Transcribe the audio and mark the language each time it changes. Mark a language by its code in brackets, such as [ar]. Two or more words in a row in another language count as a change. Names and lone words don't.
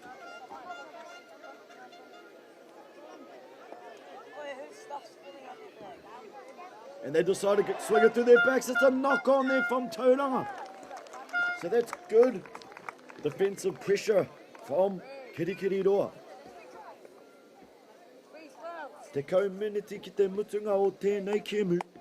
[en] And they decide to swing it through their backs. It's a knock on there from Tauranga. So that's good defensive pressure from Kirikiri Roa. [mi] Te kaumeneti ki te mutunga o tēnei kemu.